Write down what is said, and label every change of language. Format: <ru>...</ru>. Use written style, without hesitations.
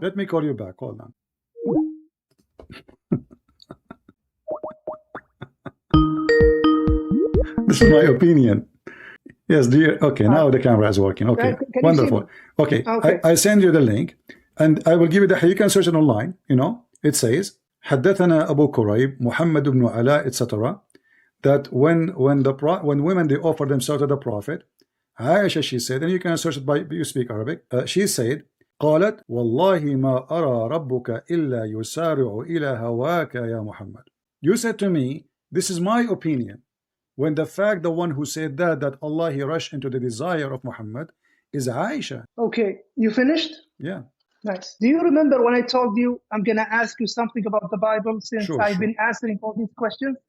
<en>Let me call you back. Hold on. This is my opinion. Yes, dear. Okay, now the camera is working. Okay, wonderful. Okay, I send you the link, and I will give you the. You can search it online. You know, it says</en> <ar>حدثنا أبو كريب محمد بن علاء</ar> <en>etc. That when women they offer themselves to the Prophet, Aisha, she said, and you can search it by you speak Arabic. She said,</en> <ar>قالت والله ما أرى ربك إلا يسارع إلى هواك يا محمد.</ar> <en>You said to me, this is my opinion. When the fact the one who said that Allah he rushed into the desire of Muhammad is Aisha. Okay, you finished? Yeah. Nice. Do you remember when I told you I'm gonna ask you something about the Bible since I've been answering all these questions?</en>